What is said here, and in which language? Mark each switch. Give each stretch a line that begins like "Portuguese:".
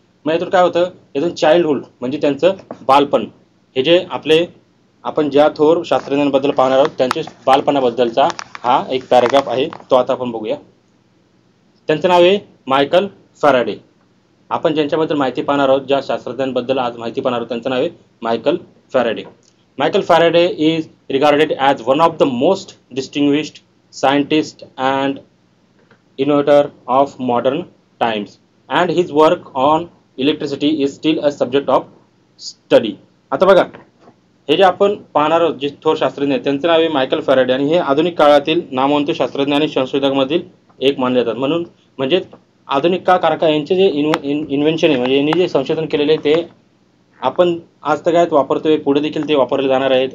Marathi: मग यातून काय होतं, यातून चाइल्डहुड म्हणजे त्यांचं बालपण, हे जे आपण ज्या थोर शास्त्रज्ञांबद्दल पाहणार आहोत त्यांचे बालपणाबद्दलचा हा एक पॅराग्राफ आहे, तो आता आपण बघूया. त्यांचं नाव आहे मायकल फॅराडे. आपण ज्यांच्याबद्दल माहिती पाहणार आहोत, ज्या शास्त्रज्ञांबद्दल आज माहिती पाहणार आहोत, त्यांचं नाव आहे Michael Faraday.
English: Michael Faraday is regarded as one of the most distinguished scientists and innovator of modern times, and his work on electricity is still a subject of study.
Marathi: आता बघा, हे जे आपण पाहणार आहोत जे थोर शास्त्रज्ञ आहेत त्यांचं नाव आहे मायकल फॅराडे आणि हे आधुनिक काळातील नामवंत शास्त्रज्ञ आणि संशोधकांमधील एक मानले जातात. म्हणजे आधुनिक काळ कारका यांचे जे इन्व्हेन्शन आहे, म्हणजे यांनी जे संशोधन केलेले ते आपण आज तगायत वापरतोय, पुढे देखील ते वापरले जाणार आहेत.